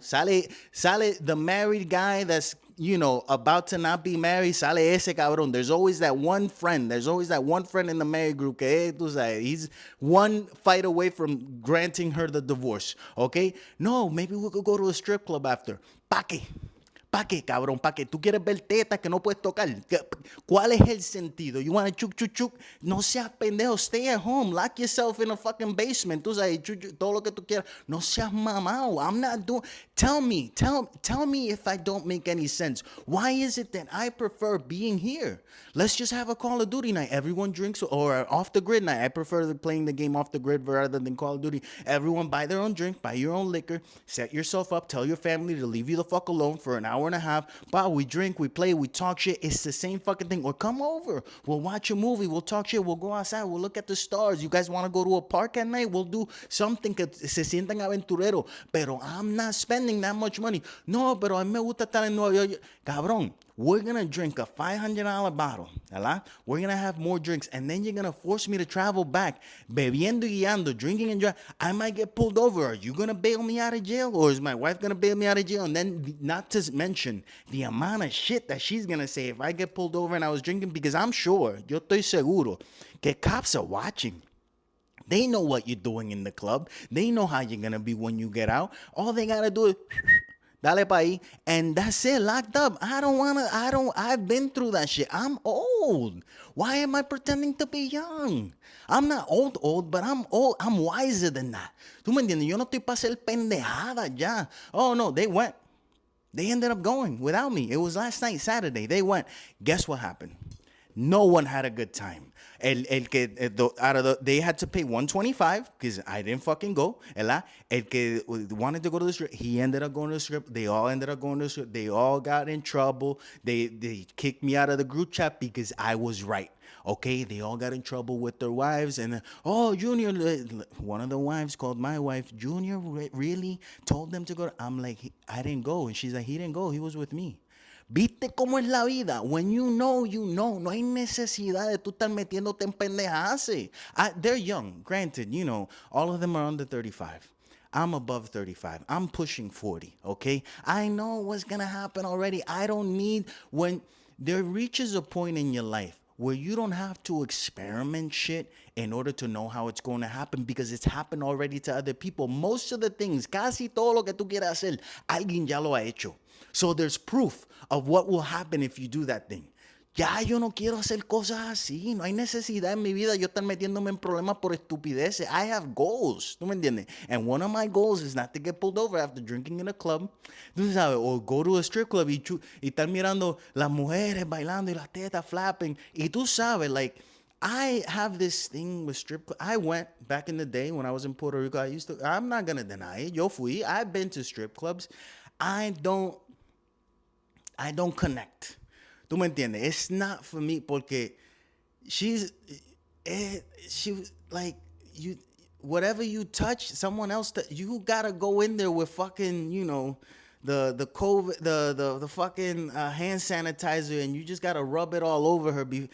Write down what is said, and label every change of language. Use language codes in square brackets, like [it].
[en] Sale the married guy that's, about to not be married. [es] Sale ese cabrón. [en] There's always that one friend. There's always that one friend in the married group. [es] Que, tú sabes, [en] he's one fight away from granting her the divorce. Okay? No, maybe we could go to a strip club after. [es] Pa' qué? ¿Para qué, cabrón? ¿Para qué? ¿Tú quieres ver tetas que no puedes tocar? ¿Cuál es el sentido? [en] You want to chuk, chuk, chuk? [es] No seas pendejo. [en] Stay at home. Lock yourself in a fucking basement. [es] Tú sabes, todo lo que tú quieras. No seas mamado. [en] I'm not doing... Tell me if I don't make any sense. Why is it that I prefer being here? Let's just have a Call of Duty night. Everyone drinks, or off the grid night. I prefer playing the game off the grid rather than Call of Duty. Everyone buy their own drink, buy your own liquor, set yourself up, tell your family to leave you the fuck alone for an hour and a half. Wow, we drink, we play, we talk shit. It's the same fucking thing. Or come over. We'll watch a movie. We'll talk shit. We'll go outside. We'll look at the stars. You guys want to go to a park at night? We'll do something [es] que se sientan aventurero. [en] Pero I'm not spending that much money. [es] No, pero a mí me gusta estar en Nueva York. [en] Cabrón. We're going to drink a $500 bottle, ¿verdad? We're going to have more drinks, and then you're going to force me to travel back, [es] bebiendo y guiando, [en] drinking and driving. I might get pulled over. Are you going to bail me out of jail, or is my wife going to bail me out of jail? And then not to mention the amount of shit that she's going to say if I get pulled over and I was drinking, because I'm sure, [es] yo estoy seguro, que [en] cops are watching. They know what you're doing in the club. They know how you're going to be when you get out. All they got to do is... [es] Dale pa' ahí. [en] And that's it, locked up. I've been through that shit. I'm old. Why am I pretending to be young? I'm not old, but I'm old. I'm wiser than that. [es] ¿Tú me entiendes? Yo no estoy para ser pendejada ya. [en] Oh, no, they went. They ended up going without me. It was last night, Saturday. They went. Guess what happened? No one had a good time. They had to pay $125 because I didn't fucking go. El que wanted to go to the strip, he ended up going to the strip. They all ended up going to the strip. They all got in trouble. They kicked me out of the group chat because I was right. Okay, they all got in trouble with their wives. And, Junior, one of the wives called my wife, Junior really told them to go. I'm like, I didn't go. And she's like, he didn't go. He was with me. [es] ¿Viste cómo es la vida? [en] When you know, you know. [es] No hay necesidad de tú estar metiéndote en pendejadas. [en] They're young, granted, all of them are under 35. I'm above 35. I'm pushing 40, okay? I know what's going to happen already. I don't need... When there reaches a point in your life where you don't have to experiment shit in order to know how it's going to happen because it's happened already to other people. Most of the things, [es] casi todo lo que tú quieras hacer, alguien ya lo ha hecho. [en] So there's proof of what will happen if you do that thing. [es] Ya yo no quiero hacer cosas así. No hay necesidad en mi vida yo estar metiéndome en problemas por estupideces. [en] I have goals. [es] ¿Tú me entiendes? [en] And one of my goals is not to get pulled over after drinking in a club. [es] Tú sabes, o [en] go to a strip club [es] y estar mirando las mujeres bailando y las tetas flapping. Y tú sabes, [en] like, I have this thing with strip club. I went back in the day when I was in Puerto Rico. I'm not going to deny it. [es] Yo fui. [en] I've been to strip clubs. I don't I don't connect. [es] ¿Tú me entiendes? [en] It's not for me porque she's she like you whatever you touch someone else you gotta go in there with fucking the COVID the fucking hand sanitizer and you just gotta rub it all over her.